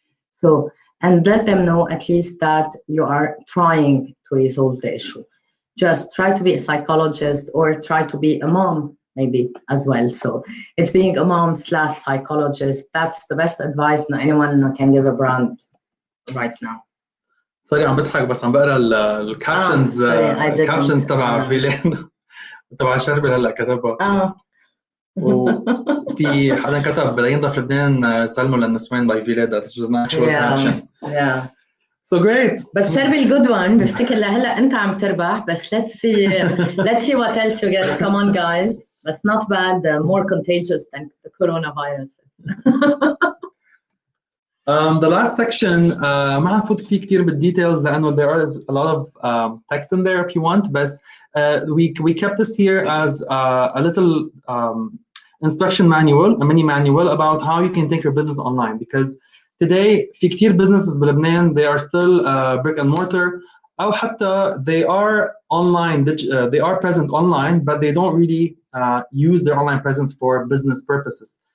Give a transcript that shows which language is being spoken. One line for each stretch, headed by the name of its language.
English: So, and let them know at least that you are trying to resolve the issue. Just try to be a psychologist, or try to be a mom maybe as well. So it's being a mom / psychologist. That's the best advice anyone can give a brand right now.
Arabic: سوري عم بضحك بس عم بقرا الكابشنز الكابشنز تبع فيلان تبع شربل هلا كتبها. وفي حدا كتب لا ينضف لبنان تسلموا للنسوان by فيلان.
English: That was an actual caption. Yeah. So great. بس شربل good one.
Arabic: بفتكر لهلا انت عم تربح. بس
English: let's see what else you get. Come on guys. That's not bad. More contagious than the coronavirus. The last section
Arabic: ما هنفوت فيه كتير بالديتيلز لأنه
English: there is a lot of text in there if you want, but we kept this here as a little instruction manual, a mini manual about how you can take your business online, because today
Arabic: في كتير
English: businesses بلبنان they are still brick and mortar
Arabic: أو حتى
English: they are online, they are present online, but they don't really use their online presence for business purposes.